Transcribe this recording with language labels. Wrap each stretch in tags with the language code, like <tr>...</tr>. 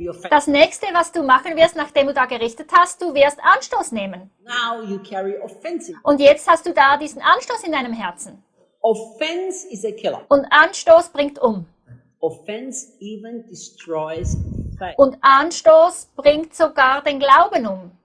<de>Das nächste, was du machen wirst, nachdem du da gerichtet hast, du wirst Anstoß nehmen.</de> <en>Now you carry offense.</en> <de>Und jetzt hast du da diesen Anstoß in deinem Herzen.</de> <en>Offense is a killer.</en> <de>Und Anstoß bringt um.</de> <en>Offense even destroys faith.</en> <de>Und Anstoß bringt sogar den Glauben um.</de>